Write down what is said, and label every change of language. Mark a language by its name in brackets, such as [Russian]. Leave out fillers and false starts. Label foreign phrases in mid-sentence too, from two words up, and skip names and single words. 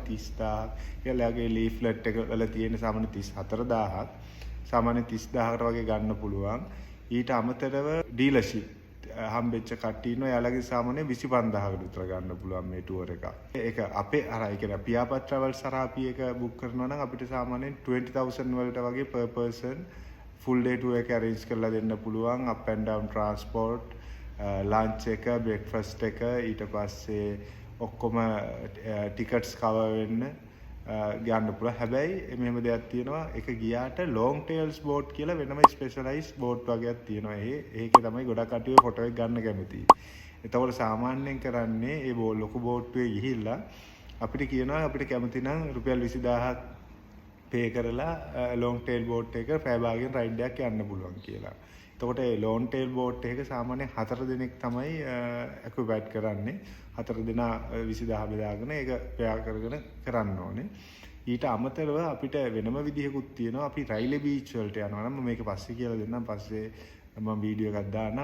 [Sinhala] 30000ක් කියලාගේ ලීෆ්ලට් එක වල තියෙන සාමාන්‍ය 34000ක්. සාමාන්‍ය 30000කට වගේ ගන්න පුළුවන්. ඊට අමතරව ඩීලර්ෂිප් හම්බෙච්ච කට්ටිය ඉන්නවා. එයාලගේ සාමාන්‍ය 25000කට විතර ගන්න පුළුවන් මේ ටුවර් එක. ඒක අපේ අර ඒ කියන්නේ පියාපත් ට්‍රැවල්ස් හරහා අපි ඒක බුක් කරනවා නම් අපිට සාමාන්‍යයෙන් 20000 වලට වගේ [English] per person full day tour [Sinhala] එක arrange කරලා දෙන්න පුළුවන්. [English] up and down transport, [Sinhala] lunch එක, breakfast එක, ඊට පස්සේ ඔක්කොම [English] tickets cover [Sinhala] වෙන්න ගන්න පුළුවන්. හැබැයි මෙහෙම දෙයක් තියෙනවා. ඒක ගියාට [English] long tails boat [Sinhala] කියලා වෙනම [English] specialized boat [Sinhala] වගේක් තියෙනවා. ඒකේ තමයි ගොඩක් කට්ටිය ෆොටෝ එක ගන්න කැමති. එතකොට සාමාන්‍යයෙන් කරන්නේ ඒ ලොකු බෝට්ටුවේ ගිහිල්ලා අපිට කියනවා අපිට කැමති නම් රුපියල් 20000ක් පේ කරලා [English] long tail boat [Sinhala] එක පැය භාගයෙන් රයිඩ් එකක් යන්න පුළුවන් කියලා. එතකොට ඒ [English] long tail boat [Sinhala] එක සාමාන්‍යයෙන් 4 දිනක් තමයි ඇකුපේට් කරන්නේ. 4 දිනා 20000 බෙදාගෙන ඒක පෙයා කරගෙන කරන්න ඕනේ. ඊට අමතරව අපිට වෙනම විදිහකුත් තියෙනවා. අපි රයිලි බීච් වලට යනවා නම් මේක පස්සේ කියලා දෙන්නම්. පස්සේ මම වීඩියෝ එකක් දාන්න.